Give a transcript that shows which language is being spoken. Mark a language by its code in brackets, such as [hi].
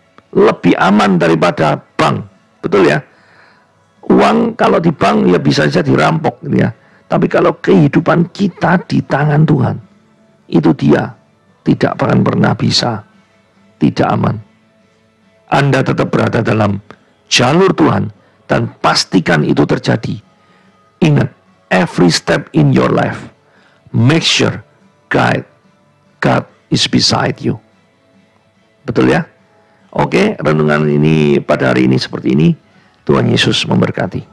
[id] Lebih aman daripada bank, betul ya? Uang kalau di bank ya bisa saja dirampok gitu ya. Tapi kalau kehidupan kita di tangan Tuhan, itu dia tidak akan pernah bisa tidak aman. Anda tetap berada dalam jalur Tuhan dan pastikan itu terjadi. [en] Ingat, every step in your life, make sure God is beside you. [id] Betul ya? Oke, renungan ini pada hari ini seperti ini. Tuhan Yesus memberkati.